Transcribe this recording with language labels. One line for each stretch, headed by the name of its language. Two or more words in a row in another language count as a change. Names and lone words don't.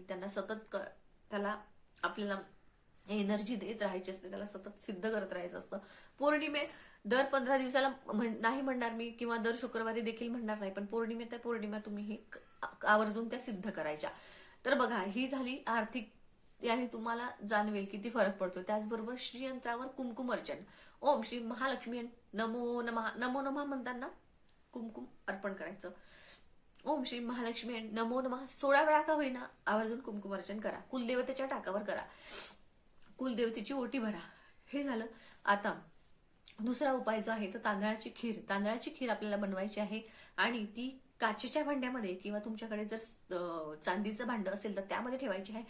Marathi: त्यांना सतत त्याला आपल्याला एनर्जी देत राहायची असते, त्याला सतत सिद्ध करत राहायचं असतं. पौर्णिमे दर 15 दिवसाला नाही म्हणणार मी, किंवा दर शुक्रवारी देखील म्हणणार नाही, पण पौर्णिमे त्या पौर्णिमा तुम्ही हे आवर्जून त्या सिद्ध करायच्या. तर बघा, ही झाली आर्थिक, याने तुम्हाला जाणवेल किती फरक पडतो. त्याचबरोबर श्रीयंत्रावर कुमकुम अर्चन,
Sanskrit: ओम श्री महालक्ष्मी नमो नमः, नमो नमः
Marathi: म्हणताना कुमकुम अर्पण करायचं.
Sanskrit: ओम श्री महालक्ष्मी नमो नमः
Marathi: 16 वेळा का होईना आवर्जून कुमकुम अर्चन करा. कुलदेवतेच्या टाकावर करा, कुलदेवतेची ओटी भरा. हे झालं. आता दुसरा उपाय जो आहे तो तांदळाची खीर. तांदळाची खीर आपल्याला बनवायची आहे आणि ती काचेच्या भांड्यामध्ये, किंवा तुमच्याकडे जर चांदीचं भांड असेल तर त्यामध्ये ठेवायची आहे.